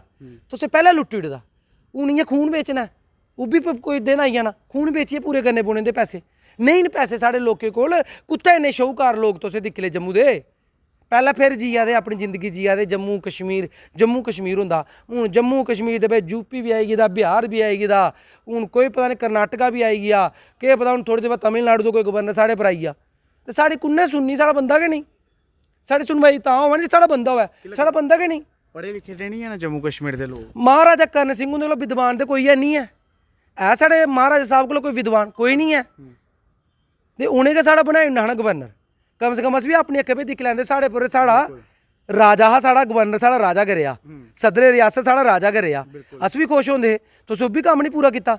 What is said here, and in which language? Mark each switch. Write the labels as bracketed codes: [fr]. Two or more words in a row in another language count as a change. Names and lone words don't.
[doi] तुसें पैह्लें लुट्टी ओड़दा हून इ'यां खून बेचना है ओह् बी कोई दिन आई जाना खून बेचियै पूरे करने पौने इंदे पैसे नहीं न पैसे साढ़े लोकें कोल कुत्थै इन्ने शाहूकार लोग तुसें दिक्खी ले जम्मू दे पैह्लें फिर जिया दे अपनी जिंदगी जिया दे जम्मू कश्मीर होंदा हून जम्मू कश्मीर दे बिच यूपी भी आई गेदा बिहार भी आई गेदा हून कोई पता नहीं कर्नाटका भी आई गया केह् पता हून थोड़ी देर बाद तमिलनाडु तो कोई गवर्नर साढ़े पर आई गया ते साढ़ी कुन्नै सुननी साढ़ा बंदा गै नहीं साढ़ी सुनवाई तां होवे जे साढ़ा बंदा होवे साढ़ा बंदा गै नहीं पढ़े लिखे ते नहीं है ना जम्मू कश्मीर दे लोक महाराजा कर्ण सिंह उंदे कोल विद्वान ते कोई है नहीं है साढ़े महाराजा साहब कोल कोई विद्वान कोई नहीं है ते उ'नें गै साढ़ा बनाई ओड़ना हा ना गवर्नर कम से कम अस भी अपनी अक्खें पे दिक्खी लैंदे साढ़े पर साढ़ा राजा हा साढ़ा गवर्नर साढ़ा राजा गै रेहा सदरे रियासत साढ़ा राजा गै रेहा अस भी खुश होंदे हे तुस ओह् बी कम्म नहीं पूरा कीता